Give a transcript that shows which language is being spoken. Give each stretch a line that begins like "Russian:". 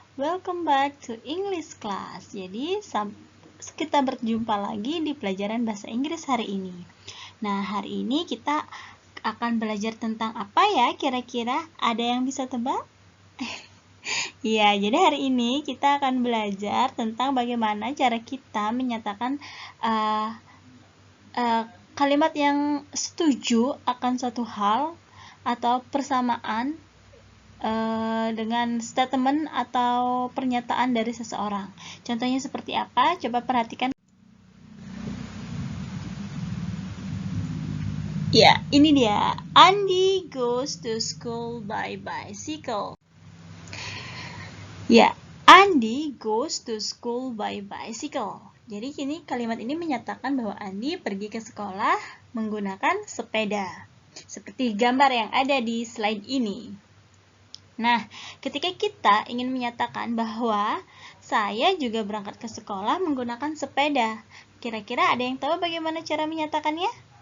English: Welcome back to English class.
Indonesian: Jadi kita berjumpa lagi di pelajaran bahasa Inggris hari ini. Nah, hari ini kita akan belajar tentang apa ya kira-kira? Ada yang bisa tebak? Iya, jadi hari ini kita akan belajar tentang bagaimana cara kita menyatakan kalimat yang setuju akan suatu hal atau persamaan dengan statement atau pernyataan dari seseorang. Contohnya seperti apa? Coba perhatikan. Ya, ini dia.
English: Andy goes to school by bicycle. Ya, Andy goes to school by bicycle.
Indonesian: Jadi kalimat ini menyatakan bahwa Andy pergi ke sekolah menggunakan sepeda. Seperti gambar yang ada di slide ini. Nah, ketika kita ingin menyatakan bahwa saya juga berangkat ke sekolah menggunakan sepeda, kira-kira ada yang tahu bagaimana cara menyatakannya?